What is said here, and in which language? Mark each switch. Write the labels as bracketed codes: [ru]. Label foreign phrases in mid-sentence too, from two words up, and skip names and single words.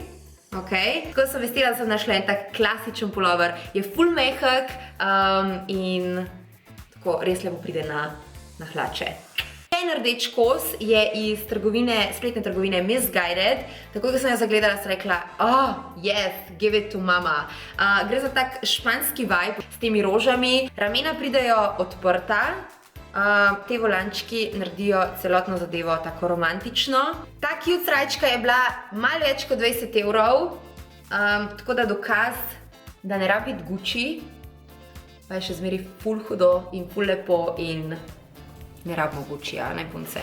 [sl] Tako sem vestila, da sem našla en tak klasičen pulover. Je ful mehek in tako res lepo pride na hlače. En rdeč kos je iz spletne trgovine Missguided. Tako da sem jo zagledala, sem rekla, [en] yes, give it to mama. [sl] Gre za tak španski vibe s temi rožami. Ramena pridejo odprta. Te volančki naredijo celotno zadevo tako romantično. Ta cute srajčka je bila malo več kot 20 €, tako da dokaz, da ne rabi biti Gucci, pa je še zmeri ful hudo in ful lepo in ne rabimo Guccija, ne punce.